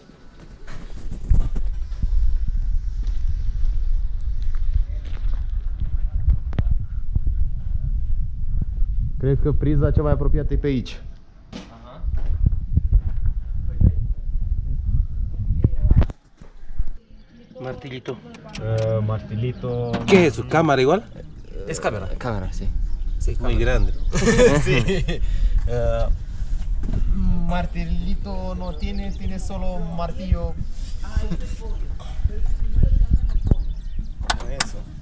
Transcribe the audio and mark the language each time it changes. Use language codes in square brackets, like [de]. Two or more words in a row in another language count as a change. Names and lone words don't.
[ro] Cred că priza cea mai apropiată e pe aici. [es] Martilito. Martilito. ¿Qué es eso? ¿Cámara igual? Es cámara. Cámara, sí. Sí, Muy grande. Sí. Martilito no tiene solo martillo. Eso.